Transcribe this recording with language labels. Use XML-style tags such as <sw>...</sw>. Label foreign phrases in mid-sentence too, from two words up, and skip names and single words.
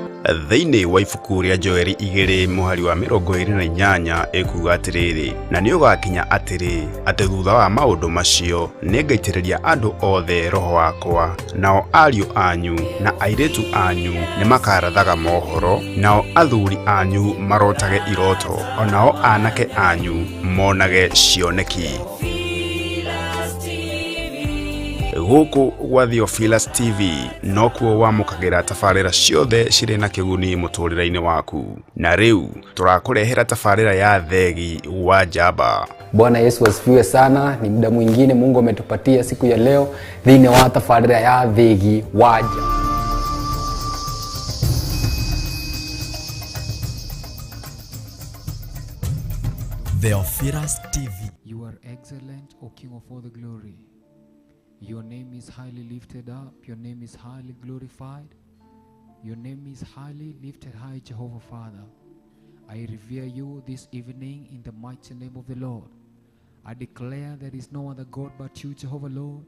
<ki>Thiini wa ibuku ria Joeli 2:28 ekuga atiriri, na ni ugakinya atiri ati thutha wa maundu macio ningaitiriria andu othe roho wakwa, nao ariu anyu na airetu anyu ni makarathaga mohoro, nao athuri anyu marotage iroto, onao anake anyu monage cioneki. Guku gwa Theophilus TV no kuo wamukagira tafarira ciothe ciri na kiguni muturire-ini waku. Na riu turakurehera tafarira ya Theegi wa Njamba.</ki> <sw>Bwana Yesu asifiwe sana. Ni muda mwingine Mungu ametupatia siku ya leo</sw> <ki>thiini wa tafarira ya Theegi wa Njamba.</ki> <sw>Theophilus TV.</sw> <en>You are excellent, O King of all the glory. Your name is highly lifted up. Your name is highly glorified. Your name is highly lifted high, Jehovah Father. I revere you this evening in the mighty name of the Lord. I declare there is no other God but you, Jehovah Lord.</en>